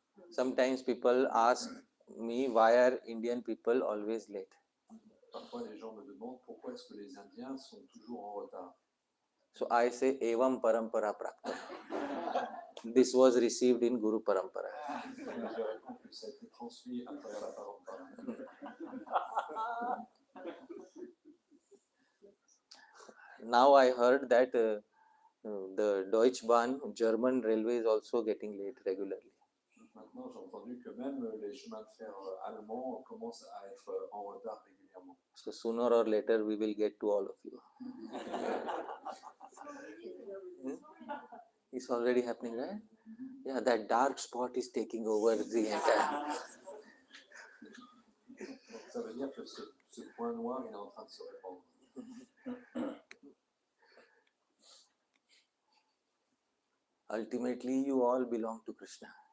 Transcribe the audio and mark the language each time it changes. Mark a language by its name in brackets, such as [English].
[English] Sometimes people ask me why are Indian people always late. [French] Parfois, les gens me demandent pourquoi est-ce que les Indiens sont toujours en retard. [English] So I say [Sanskrit] evam parampara prakta. [English] This was received in Guru Parampara. [French] Je réponds que ça a été transmis à travers la parampara. [English] Now I heard that the Deutsche Bahn, German railway is also getting late regularly. [French] Maintenant, j'ai entendu que même les chemins de fer allemands commencent à être en retard régulièrement. [English] So sooner or later we will get to all of you. It's already happening, right? Yeah, that dark spot is taking over the entire. [French] Donc, ça veut dire que ce point noir il est en train de se répandre. [English] Ultimately, you all belong to Krishna.